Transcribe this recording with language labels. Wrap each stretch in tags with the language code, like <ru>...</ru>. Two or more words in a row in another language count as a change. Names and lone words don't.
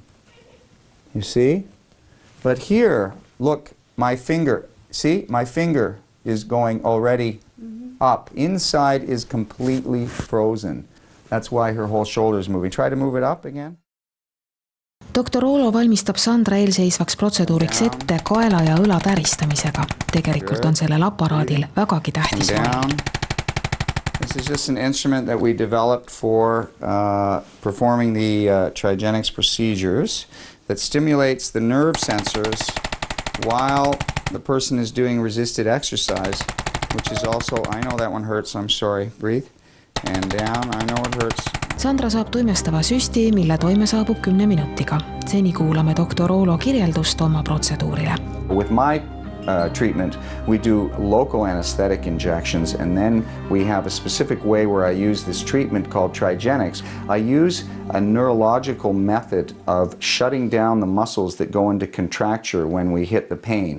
<en>You see? But here, look, my finger, see? My finger is going already up. Inside is completely frozen. That's why her whole shoulder is moving. Try to move it up again.</en> <et>Dr. Oolo valmistab Sandra eelseisvaks protseduuriks ette kaela ja õla täristamisega. Tegelikult on sellel aparaadil vägagi tähtis roll.</et> <en>This is just an instrument that we developed for performing the Trigenics procedures that stimulates the nerve sensors while the person is doing resisted exercise, which is also, I know that one hurts, I'm sorry, breathe, and down, I know it hurts.</en> <et>Sandra saab tuimestava süsti, mille toime saabub 10 minutiga. Seni kuulame Dr. Oolo kirjeldust oma protseduurile.</et> <en>With my treatment, we do local anesthetic injections, and then we have a specific way where I use this treatment called Trigenics. I use a neurological method of shutting down the muscles that go into contracture when we hit the pain.</en>